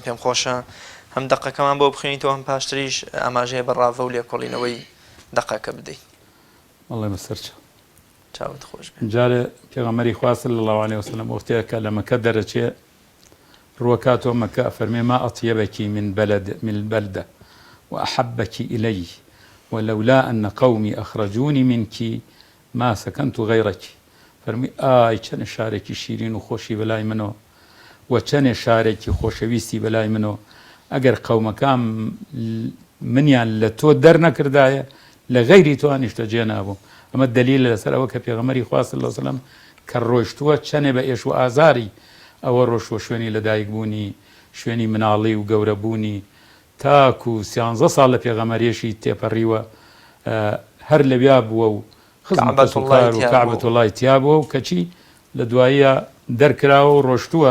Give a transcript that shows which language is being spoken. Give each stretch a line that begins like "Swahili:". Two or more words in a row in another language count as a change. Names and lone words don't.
Central Kurdish: پێم خۆشە هەم دەقەکەمان بۆ بخوێنیتەوە هەم پاشتریش ئاماژەیە بەڕاوە و لێکۆڵینەوەی دەقەکە بدەیت. وەڵێ بەسەر چاوت خۆش بێ. جارێ پێغەمبەری خوا
Arabic: صلی الله علیه وسلم
Central Kurdish: وەختەیە کە لە مەکە دەرەچێ ڕوەکاتەوە مەکە ئەفەرمێ
Arabic: ما ئەطیبەکی من البلدة وأحبك إلي ولولا أن قومي أخرجوني منك ما سكنت غيرك.
Central Kurdish: فەرمی ئای چەند شارێکی شیرین و خۆشی بەلای منەوە و چەند شارێکی خۆشەویستی بەلای منەوە ئەگەر قەومەکان منیان لە تۆ دەرنەکردایە لە غەیری تۆ هەنیشتە جێ نابوو. ئەمە دلیلە لەسەر ئەوە کە پێغەمبەری خوا
Arabic: صلی الله علیه وسلم
Central Kurdish: کە ڕۆیشتووە چەندێ بە ئێش و ئازاری ئەوە ڕۆشتووە شوێنی لەدایک بوونی، شوێنی مناڵی و گەورەبوونی، تاکو 13 ساڵ لە پێغەمبەریەشی تێپەڕیوە هەر لەویا بووە و خزمەت و کەعبەتوڵای تیا بووە و کەچی لە دواییە دەرکراوە و ڕۆشتووە.